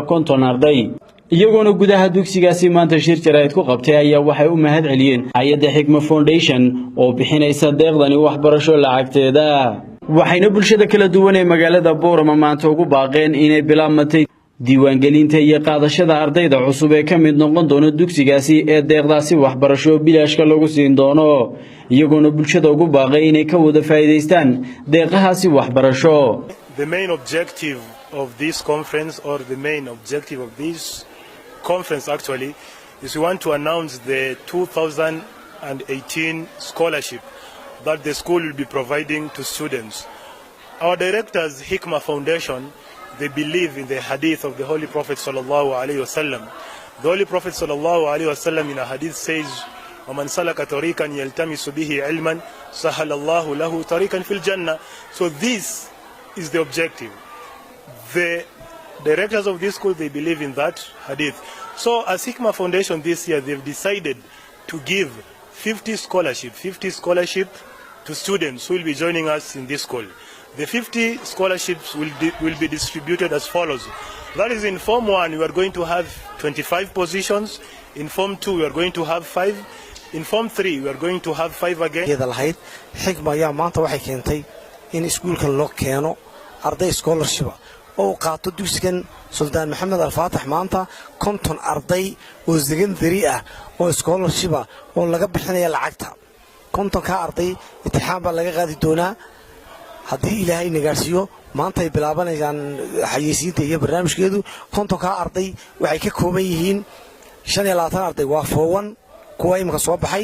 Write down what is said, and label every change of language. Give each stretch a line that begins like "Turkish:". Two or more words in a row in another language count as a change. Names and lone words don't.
Somali: 50 arday iyagoona gudaha dugsigaasi maanta shir jaraa'id ku qabtay ayaa waxay u mahad celiyeen hay'adda Xikma Foundation oo bixinaysa deeqdani waxbarasho lacagteeda waxayna bulshada kala duwan ee magaalada Booramo maanta ugu baaqeen inay bilaabmatay diiwaangelinta iyo qaadashada ardayda cusub ee ka mid noqon doona dugsigaasi ee deeqdaasi waxbarasho bilaashka lagu siin doono iyagoona bulshada ugu baaqay inay ka wada faa'iideystaan deeqahaasi waxbarasho.
English: The main objective of this conference, or the main objective of this conference actually, is we want to announce the 2018 scholarship that the school will be providing to students. Our directors, Hikma Foundation, they believe in the hadith of the Holy Prophet
Arabic: صلى الله عليه وسلم.
English: The Holy Prophet
Arabic: صلى الله عليه وسلم
English: in a hadith says,
Arabic: وَمَنْ سَلَكَ طَرِيقًا يَلْتَمِسُ بِهِ عِلْمًا سَهَلَ اللَّهُ لَهُ طَرِيقًا فِي الْجَنَّةِ.
English: So this is the objective. The directors of this school, they believe in that hadith. So as Hikma Foundation this year, they've decided to give 50 scholarship to students who will be joining us in this school. The 50 scholarships will be distributed as follows. That is, in Form 1 we are going to have 25 positions, in Form 2 we are going to have 5, in Form 3 we are going to have 5 again.
Somali: Xikma ayaa maanta waxay keentay in iskuulkan loo keeno arday scholarship oo qaato dugsigan Sultan Maxamed Al-Faatix maanta 50 arday oo secondary ah oo scholarship oo laga bixinayo lacagta 50 ka arday imtixaan baa laga qaadi doonaa haddii Ilaahay nagaarsiyo maanta ay bilaabanayaan xayeysiinta iyo barnaamijkeedu 50 ka arday waxay ka kooban yihiin 25 arday waa form 1 kuwa imka soo baxay